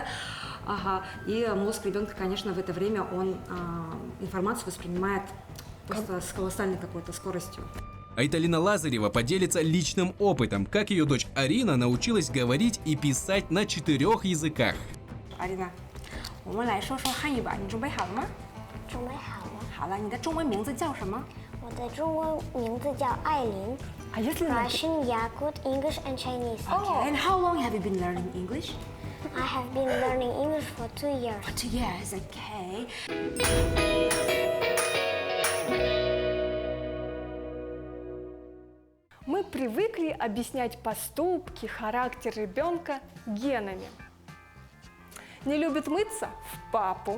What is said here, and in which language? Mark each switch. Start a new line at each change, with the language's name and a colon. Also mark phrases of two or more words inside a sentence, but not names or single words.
Russian: И мозг ребенка, конечно, в это время он информацию воспринимает просто с колоссальной какой-то скоростью. Айталина Лазарева поделится личным опытом, как ее дочь Арина научилась говорить и писать на 4 языках. Арина,
Chinese: 我们来说说汉语吧，你准备好了吗？准备好了。好了，你的中文名字叫什么？我的中文名字叫艾琳。
Russian: А если
English: Russian, Yakut, English, and Chinese. Okay. And how long have you been learning English? I have been learning English for 2 years. For 2 years. Okay.
Russian: мы привыкли объяснять поступки, характер ребенка генами. Не любит мыться – в папу.